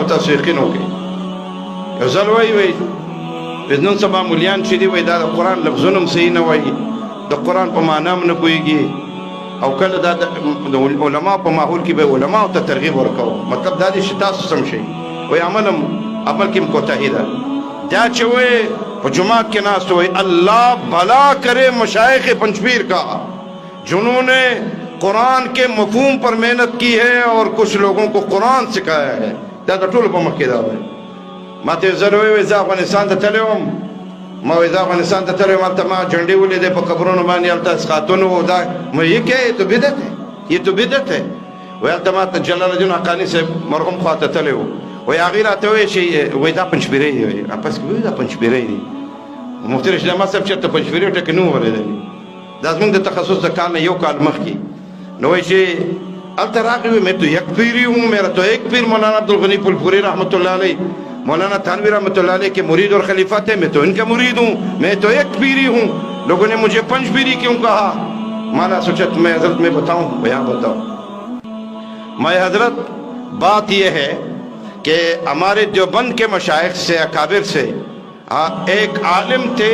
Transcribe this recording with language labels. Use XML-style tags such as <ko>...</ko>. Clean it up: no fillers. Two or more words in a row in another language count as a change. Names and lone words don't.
<ps>تاسو یقین وکړئ یو ځل وایي نن سبا مولیان چې دي وایي دا د قرآن لفظونه هم صحیح نه وایي، د قرآن په معنا هم نه پوهېږي، او کله دا د علماء په ماحول کې به علماء ته ترغیب ورکوو. مطلب دا دی چې تاسو سم شئ. وایي عمل کې هم کوتاهي ده. دا چې وایي</ps> <ur>په جماعت کے ناس ہوئے اللہ بھلا کرے مشائخ پنجپیر کا جنہوں نے قرآن کے مفہوم پر محنت کی ہے اور کچھ لوگوں کو قرآن سکھایا ہے.</ur> <ps>دا د ټولو په مخ کې دا وایي. ما ته زه وایي زه افغانستان ته تللی وم، ما وایي زه افغانستان ته تللی وم، هلته ما جھنډې ولیدې په قبرونو باندې، هلته اسقاتونه وو.</ps> <ur>دا یہ کیا ہے؟ یہ تو بدعت ہے، یہ تو بدعت ہے.</ur> <ps>وایي هلته ما ته جلال الدین حقاني صاحب مرحوم خواته تللی وو. وایي هغې راته وایي چې وایي دا پنجپیری دی. وایي پس کې وایي دا پنجپیری دی. مفتی رشید احمد صاحب چېرته پنجپیری ټکي نه وو اورېدلي. دا زموږ د تخصص د کال نه یو کال مخکې. نو وایي چې هلته راغلی وایي</ps> <ur>میں تو یک پیری ہوں، میرا تو ایک پیر مولانا عبدالغنی پلپوری رحمۃ اللہ علیہ، مولانا تھانوی رحمۃ اللہ علیہ کے مرید اور خلیفہ تھے، میں تو ان کا مرید ہوں، میں تو ایک پیری ہوں. لوگوں نے مجھے پنج پیری کیوں کہا؟ مانا سوچا میں حضرت میں بتاؤں، بیان بتاؤں. میں حضرت بات یہ ہے کہ ہمارے دیوبند کے مشائخ سے اکابر سے ایک عالم تھے.</ur>